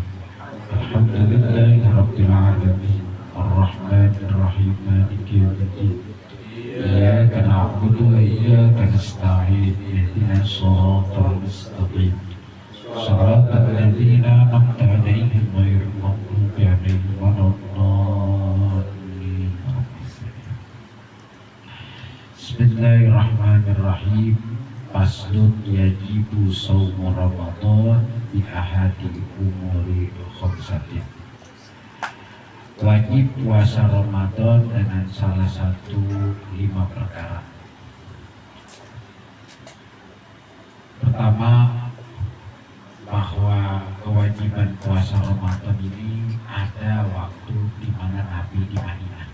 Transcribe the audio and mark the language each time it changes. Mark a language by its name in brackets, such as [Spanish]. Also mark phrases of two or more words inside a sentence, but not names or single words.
[Arabic] الحمد لله رب العالمين الرحمن الرحيم مالك يوم الدين إياك نعبد وإياك نستعين اهدنا الصراط المستقيم صراط الذين أنعمت عليهم غير المغضوب عليهم ولا الضالين. بسم الله الرحمن الرحيم. فصل يجب صوم رمضان بأحد الأمور خمسة. [Indonesian] Wajib puasa Ramadan dengan salah satu 5 perkara. Pertama, bahwa kewajiban puasa Ramadan ini ada waktu di mana Nabi di Madinah.